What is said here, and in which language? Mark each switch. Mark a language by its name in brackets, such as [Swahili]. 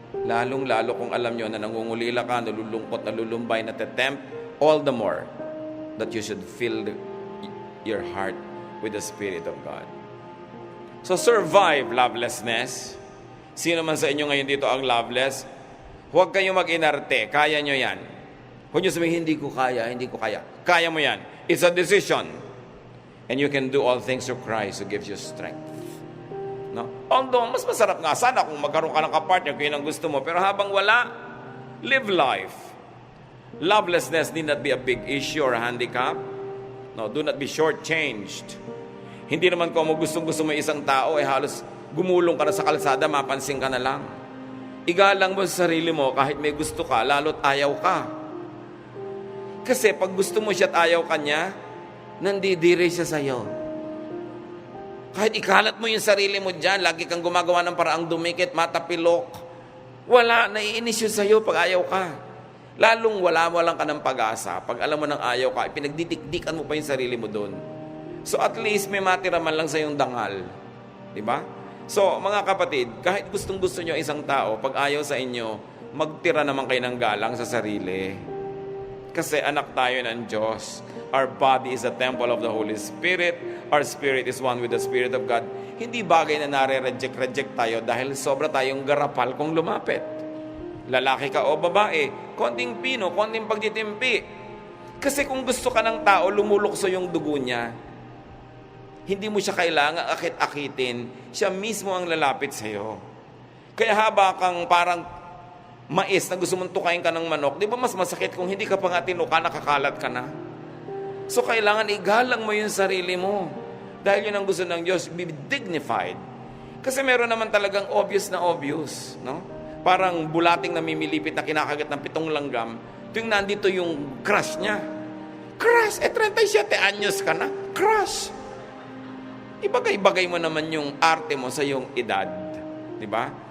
[Filipino] Lalong-lalo kung alam nyo na nangungulila ka, nalulungkot, nalulumbay, natetempt, [English] all the more that you should fill your heart with the Spirit of God. So survive lovelessness. [Filipino] Sino man sa inyo ngayon dito ang loveless, huwag kayong mag-inarte. Kaya nyo yan. Huwag nyo sabihin, hindi ko kaya, hindi ko kaya. Kaya mo yan. [English] It's a decision. And you can do all things through Christ who gives you strength. No? [Filipino] Although, mas masarap nga sana kung magkaroon ka ng kapartner kung yun ang gusto mo. Pero habang wala, [English] live life. Lovelessness need not be a big issue or a handicap. No, do not be shortchanged. [Filipino] Hindi naman kung gustong-gusto mo isang tao, halos gumulong ka na sa kalsada, mapansin ka na lang. Igalang mo sa sarili mo kahit may gusto ka, lalo't ayaw ka. Kasi pag gusto mo siya at ayaw ka niya, nandidire siya sa'yo. Kahit ikalat mo yung sarili mo dyan, lagi kang gumagawa ng paraang dumikit, matapilok, wala, naiinis yun sa'yo pag ayaw ka. Lalong walang ka ng pag-asa. Pag alam mo ng ayaw ka, pinagdidikdikan mo pa yung sarili mo doon. So at least may matira man lang sa yung dangal. Diba? So mga kapatid, kahit gustong-gusto nyo isang tao, pag ayaw sa inyo, magtira naman kayo ng galang sa sarili. Kasi anak tayo ng Diyos. [English] Our body is a temple of the Holy Spirit. Our spirit is one with the Spirit of God. [Filipino] Hindi bagay na nare-reject tayo dahil sobra tayong garapal kung lumapit. Lalaki ka o babae, konting pino, konting pagtitimpi. Kasi kung gusto ka ng tao, lumulukso yung dugo niya. Hindi mo siya kailangan akit-akitin. Siya mismo ang lalapit sa'yo. Kaya haba kang parang mais na gusto mong tukain ka ng manok, di ba mas masakit kung hindi ka pa nga tinuka, nakakalat ka na? So kailangan igalang mo yung sarili mo. Dahil yun ang gusto ng Diyos, [English] be dignified. [Filipino] Kasi meron naman talagang obvious na obvious. No? Parang bulating na mimilipit na kinakagat ng 7 langgam, tuwing nandito yung crush niya. Crush! 37 anyos ka na. Crush! Ibagay-bagay mo naman yung arte mo sa iyong edad. Di ba?